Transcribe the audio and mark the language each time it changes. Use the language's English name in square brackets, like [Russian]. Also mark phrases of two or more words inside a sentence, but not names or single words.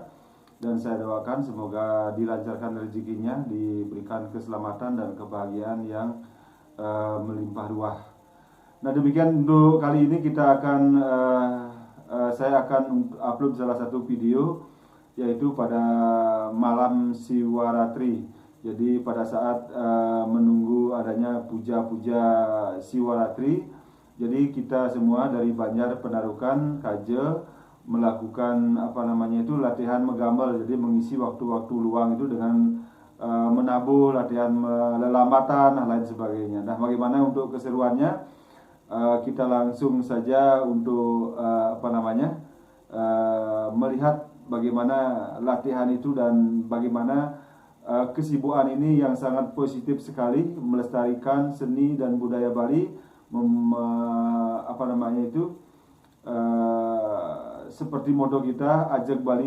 [Indonesian] Dan saya doakan semoga dilancarkan rezekinya, diberikan keselamatan dan kebahagiaan yang melimpah ruah. Nah, demikian untuk kali ini kita akan saya akan upload salah satu video, yaitu pada malam Siwaratri. Jadi pada saat menunggu adanya puja-puja Siwaratri, jadi kita semua dari Banjar Penarukan, Kaje, melakukan latihan megamel. Jadi mengisi waktu-waktu luang itu dengan menabuh, latihan lelamatan dan lain sebagainya. Nah, bagaimana untuk keseruannya? Kita langsung saja untuk melihat bagaimana latihan itu dan bagaimana kesibukan ini yang sangat positif sekali melestarikan seni dan budaya Bali, seperti moto kita, ajak Bali.